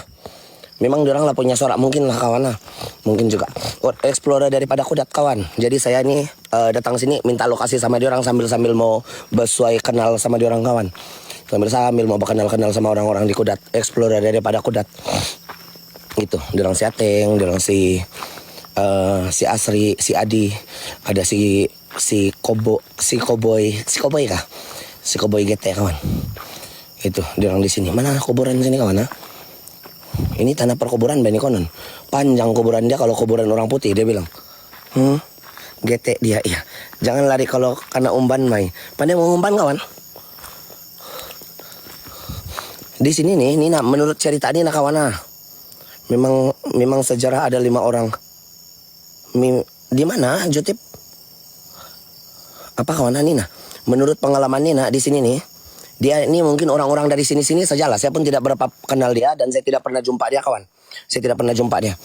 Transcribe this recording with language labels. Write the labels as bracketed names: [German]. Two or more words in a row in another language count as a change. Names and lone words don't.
[Malay] Memang diorang lah punya suara, mungkin lah kawan. Mungkin juga. Explorer daripada Kudat kawan. Jadi saya nih datang sini minta lokasi sama diorang sambil mau bersuai kenal sama diorang kawan. Sambil-sambil mau kenal-kenal sama orang-orang di Kudat, explore daripada Kudat. Gitu, dorang si Ateng, dorang si Asri, si Adi, ada si Koboy kah? Si Koboy GT kawan. Itu dorang di sini. Mana kuburan sini kawan? Ini tanah perkuburan Bani konon. Panjang kuburan dia kalau kuburan orang putih dia bilang. GT dia iya. Jangan lari kalau karena umban mai. Pandai mau umban kawan? Di sini nih, Nina menurut cerita Nina kawan memang sejarah ada 5 orang. Di mana Jotip? Apa kawan Nina? Menurut pengalaman Nina di sini nih, dia ini mungkin orang-orang dari sini-sini sajalah. Saya pun tidak berapa kenal dia dan saya tidak pernah jumpa dia kawan. Saya tidak pernah jumpa dia.